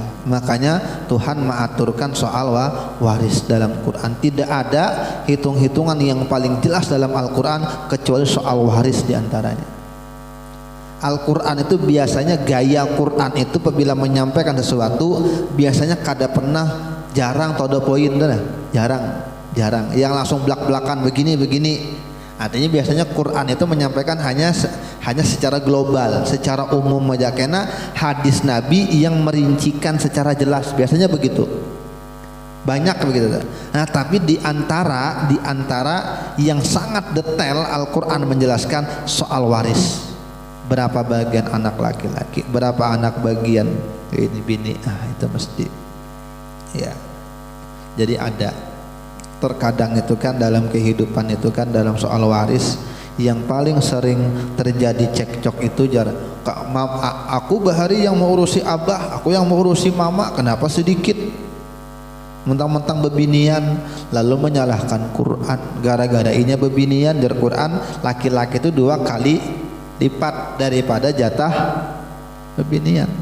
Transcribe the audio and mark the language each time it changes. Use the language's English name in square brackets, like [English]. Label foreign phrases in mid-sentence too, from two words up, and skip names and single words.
[Indonesian] Makanya Tuhan mengaturkan soal waris dalam Quran. Tidak ada hitung-hitungan yang paling jelas dalam Al-Quran kecuali soal waris diantaranya. Al-Quran itu biasanya, gaya Quran itu apabila menyampaikan sesuatu biasanya kada pernah, jarang [English] to the point, [Indonesian] jarang yang langsung belak-belakan begini. Artinya biasanya Quran itu menyampaikan hanya secara global, secara umum aja. Karena hadis Nabi yang merincikan secara jelas, biasanya begitu. Banyak begitu. Nah, tapi di antara yang sangat detail Al-Quran menjelaskan soal waris. Berapa bagian anak laki-laki, berapa anak bagian ini bini. Itu mesti. Ya. Jadi ada. Terkadang itu kan dalam kehidupan itu kan, dalam soal waris yang paling sering terjadi cekcok itu aku bahari yang mau urusi abah, aku yang mau urusi mama, kenapa sedikit? Mentang-mentang bebinian, lalu menyalahkan Quran. Gara-gara inya bebinian, jar Quran laki-laki itu 2 kali lipat daripada jatah bebinian.